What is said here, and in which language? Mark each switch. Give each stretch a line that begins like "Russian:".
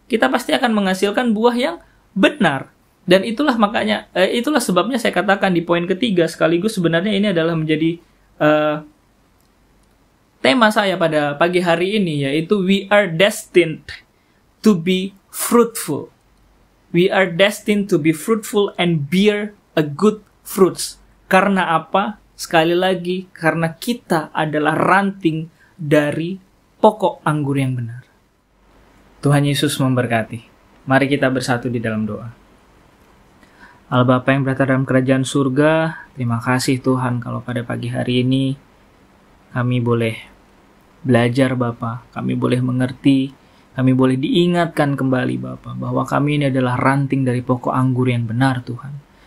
Indonesian: Kita pasti akan menghasilkan buah yang benar. Dan itulah sebabnya saya katakan di poin ketiga, sekaligus sebenarnya ini adalah menjadi tema saya pada pagi hari ini, yaitu
English: we are destined to be fruitful. We are destined to be fruitful and bear a good fruits.
Indonesian: Karena apa? Sekali lagi, karena kita adalah ranting dari pokok anggur yang benar. Tuhan Yesus memberkati. Mari kita bersatu di dalam doa. Allah Bapa yang berada dalam kerajaan surga, terima kasih Tuhan kalau pada pagi hari ini kami boleh belajar Bapa, kami boleh mengerti, kami boleh diingatkan kembali Bapa bahwa kami ini adalah ranting dari pokok anggur yang benar Tuhan.